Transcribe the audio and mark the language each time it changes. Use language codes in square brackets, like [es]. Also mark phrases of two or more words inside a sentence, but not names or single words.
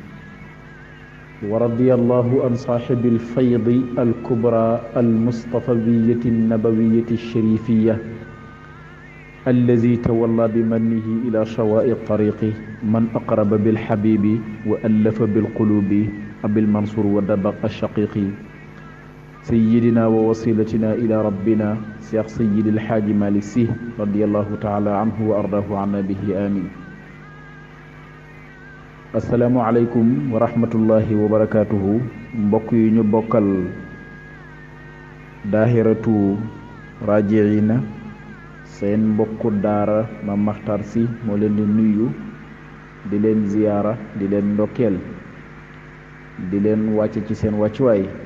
[ar] ورضي الله عن صاحب الفيض الكبرى المصطفوية النبوية الشريفية الذي تولى بمنه إلى شواء الطريق من أقرب بالحبيب وألف بالقلوب أبي المنصور ودبق الشقيق سيدنا ووسيلتنا إلى ربنا شيخ سيد الحاج مالك سي رضي الله تعالى عنه وأرضاه عنا به آمين. السلام عليكم ورحمة الله وبركاته. [wo] mbokk yi ñu bokkal daahiratu raajiina seen mbokku daara Mame Makhtar Sy moo leen di nuyu di leen ziyaara di leen ndokkeel di leen wàcce ci seen wàccuwaay.